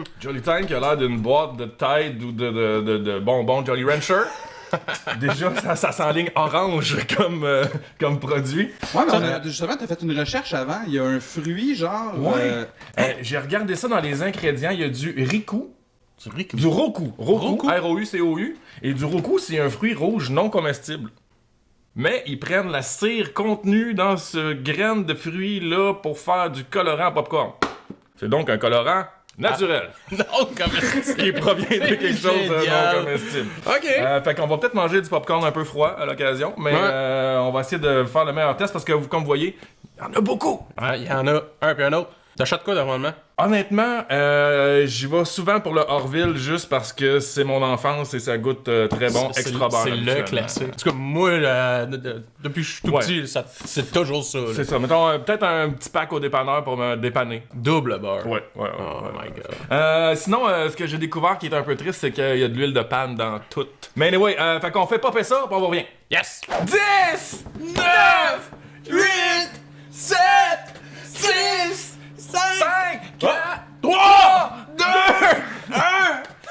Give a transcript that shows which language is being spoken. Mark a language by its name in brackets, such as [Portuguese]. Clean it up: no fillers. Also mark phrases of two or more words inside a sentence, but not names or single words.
[French] Jolly Time qui a l'air d'une boîte de Tide ou de bonbons Jolly Rancher. Déjà, ça s'enligne orange comme produit. Ouais, mais justement, t'as fait une recherche avant. Il y a un fruit, genre. J'ai regardé ça dans les ingrédients. Il y a du riku. Du roku. Roku. R-O-U-C-O-U. Et du roku, c'est un fruit rouge non comestible. Mais ils prennent la cire contenue dans ce graine de fruit-là pour faire du colorant popcorn. C'est donc un colorant naturel. Non, comestible. Qui provient de quelque chose de génial. non comestible. Ok. Fait qu'on va peut-être manger du popcorn un peu froid à l'occasion, mais on va essayer de faire le meilleur test parce que, comme vous voyez, il y en a beaucoup. Il y en a un puis un autre. T'achètes quoi normalement? Honnêtement, j'y vais souvent pour le Orville juste parce que c'est mon enfance et ça goûte très bon, extra bon. C'est le classique. En tout cas, moi, depuis que je suis tout petit, c'est toujours ça. Là. C'est ça. Mettons peut-être un petit pack au dépanneur pour me dépanner. Double beurre. Ouais. [English] Oh my god. [French] Sinon, ce que j'ai découvert qui est un peu triste, c'est qu'il y a de l'huile de panne dans tout. Mais anyway, fait qu'on fait popper ça, puis on revient. Yes! 10, 9, 8, 7, 6, 5, 4, 3, 2, 1.